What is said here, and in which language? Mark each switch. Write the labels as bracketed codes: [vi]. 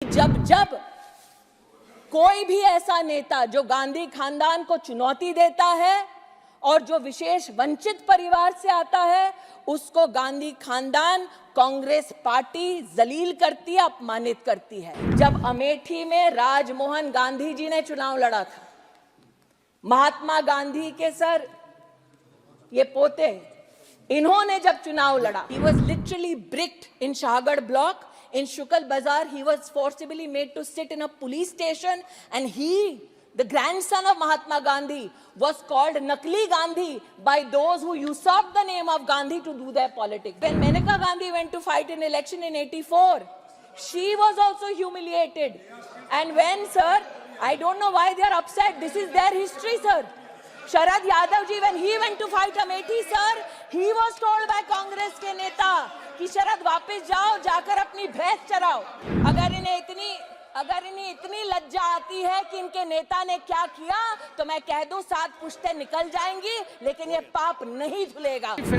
[hi] जब जब कोई भी ऐसा नेता जो गांधी खानदान को चुनौती देता है और जो विशेष वंचित परिवार से आता है, उसको गांधी खानदान कांग्रेस पार्टी जलील करती है, अपमानित करती है। जब अमेठी में राजमोहन गांधी जी ने चुनाव लड़ा था, महात्मा गांधी के सर ये पोते, इन्होंने जब चुनाव लड़ा, [en] he was literally bricked in Shahagarh block. In Shukal Bazaar, he was forcibly made to sit in a police station, and he, the grandson of Mahatma Gandhi, was called Nakli Gandhi by those who usurped the name of Gandhi to do their politics. When Maneka Gandhi went to fight an election in '84, she was also humiliated. And when, sir, I don't know why they are upset. This is their history, sir. Sharad Yadav ji, when he went to fight Amethi, sir, he was told by Congress [hi] के नेता कि शरद वापस जाओ, जाकर अपनी भैंस चराओ। अगर इन्हें इतनी लज्जा आती है कि इनके नेता ने क्या किया, तो मैं कह दूं 7 पुश्तें निकल जाएंगी, लेकिन ये पाप नहीं धुलेगा।